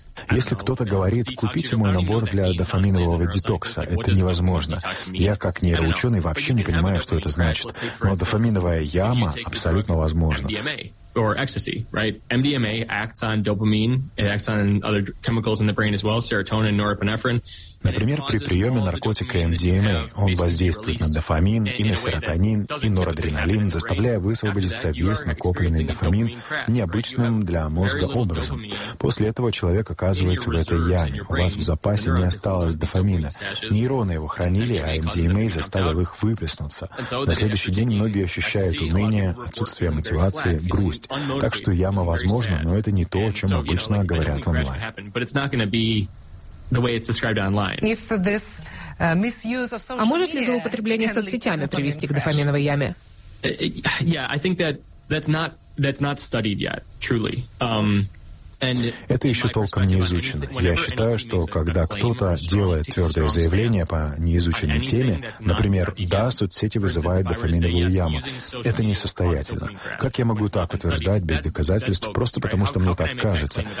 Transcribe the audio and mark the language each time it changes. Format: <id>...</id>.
<ru>Если кто-то говорит: «Купите мой набор для дофаминового детокса», это невозможно. Я, как нейроученый, вообще не понимаю, что это значит. Но дофаминовая яма абсолютно возможна.</ru> <en>or ecstasy, right? MDMA acts on dopamine, it acts on other chemicals in the brain as well, serotonin, norepinephrine.</en> <ru>Например, при приеме наркотика MDMA он воздействует на дофамин и на серотонин и норадреналин, заставляя высвободиться весь накопленный дофамин необычным для мозга образом. После этого человек оказывается в этой яме. У вас в запасе не осталось дофамина. Нейроны его хранили, а MDMA заставил их выплеснуться. На следующий день многие ощущают уныние, отсутствие мотивации, грусть. Так что яма возможна, но это не то, о чем обычно говорят онлайн.</ru> <en>The way it's described online. If this misuse of social,</en> <ru>а может ли злоупотребление соцсетями привести к дофаминовой яме?</ru> <en>Yeah, I think that's not studied yet, truly.</en> <ru>Это еще толком не изучено. Я считаю, что когда кто-то делает твердое заявление по неизученной теме, например, «Да, соцсети вызывают дофаминовую яму», это несостоятельно. Как я могу так утверждать без доказательств, просто потому что мне так кажется?</ru>